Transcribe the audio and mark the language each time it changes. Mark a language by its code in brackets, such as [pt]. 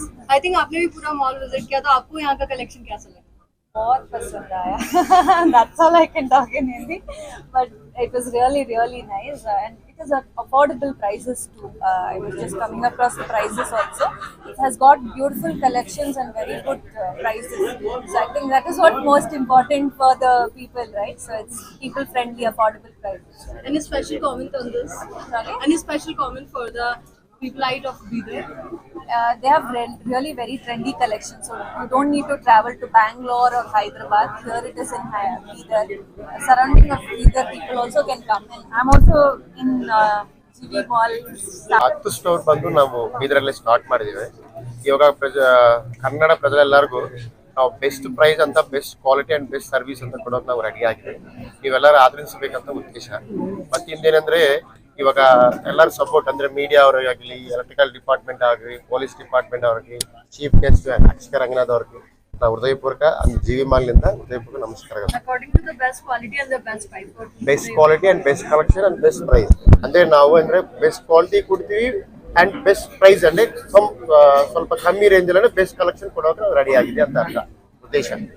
[hi] I think आपने भी पूरा मॉल विजिट किया, तो आपको यहाँ का कलेक्शन कैसा लगा? बहुत पसंद आया. [en] That's all I can talk in Hindi. But it was really, really nice, and it is at affordable prices too. I was just coming across the prices also. It has got beautiful collections and very good prices. So I think that is what most important for the people, right? So it's people friendly, affordable prices. Any special comment on this? Sorry? Any special comment for the people out of Bidar? They have really very trendy collections, so you don't need to travel to Bangalore or Hyderabad. Here it is in Bidar. Surrounding of Bidar, people also can come. And I'm also in GV Mall. [kn] 10 store ಬಂದು ನಾವು ಬೀದರಲ್ಲಿ start ಮಾಡಿದ್ದೀವಿ. ಇವಾಗ ಕನ್ನಡ ಪ್ರಜೆಲ್ಲರಿಗೂ ನಾವು best price ಅಂತ, best quality and best service ಅಂತ ಕೊಡೋಕೆ ನಾವು ready ಆಗಿದ್ದೀವಿ. ನೀವೆಲ್ಲರೂ ಆಧರಿಸಬೇಕಂತ ಉದ್ದೇಶ. ಮತ್ತೆ ಇನ್ನೇನಂದ್ರೆ ಇವಾಗ ಎಲ್ಲರೂ ಸಪೋರ್ಟ್ ಅಂದ್ರೆ ಮೀಡಿಯಾ ಅವರಾಗಲಿ, ಎಲೆಕ್ಟ್ರಿಕಲ್ ಡಿಪಾರ್ಟ್ಮೆಂಟ್ ಆಗಲಿ, ಪೊಲೀಸ್ ಡಿಪಾರ್ಟ್ಮೆಂಟ್ ಅವ್ರಿಗೆ, ಚೀಫ್ ಗೆಸ್ಟ್ ಅಕ್ಷಿತಾ ರಂಗನಾಥ್ ಅವ್ರಿಗೆ ನಾವು ಹೃದಯಪೂರ್ವಕ GV ಮಾಲ್ನಿಂದ ಹೃದಯಪೂರ್ವಕ ನಮಸ್ಕಾರಗಳು. [en] According to the best quality and the best price. [kn] Best quality and best collection and best price ಅಂದ್ರೆ ನಾವು ಅಂದ್ರೆ ಬೆಸ್ಟ್ ಕ್ವಾಲಿಟಿ ಕೊಡ್ತೀವಿ ಅಂಡ್ ಬೆಸ್ಟ್ ಪ್ರೈಸ್ ಅಂದ್ರೆ ಸ್ವಲ್ಪ ಕಮ್ಮಿ ರೇಂಜ್ ಅಲ್ಲಿ ಬೆಸ್ಟ್ ಕಲೆಕ್ಷನ್ ಕೊಡೋಕೆ ನಾವು ರೆಡಿ ಆಗಿದೆ ಅಂತ ಅರ್ಥ ಉದ್ದೇಶ.